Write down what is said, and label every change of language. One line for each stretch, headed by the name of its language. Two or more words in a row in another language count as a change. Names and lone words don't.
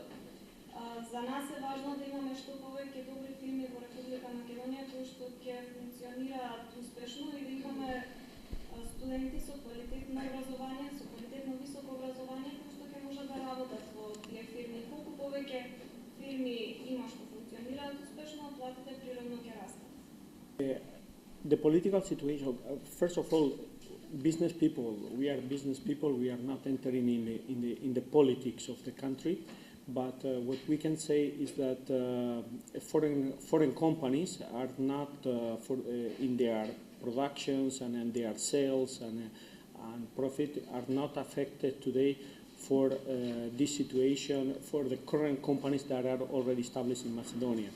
Macedonian: За нас е важно да имаме што повеќе добри фирми во Република Македонија кои што ќе функционираат успешно и да имаме студенти со квалитетно образование, со квалитетно високо образование кои што ќе можат да работат во тие фирми. Колку повеќе фирми има што функционираат успешно, платите природно ќе растат.
English: The political situation, first of all, business people, we are not entering in the politics of the country. But what we can say is that foreign companies are not in their productions and in their sales and profit are not affected today for this situation for the current companies that are already established in Macedonia.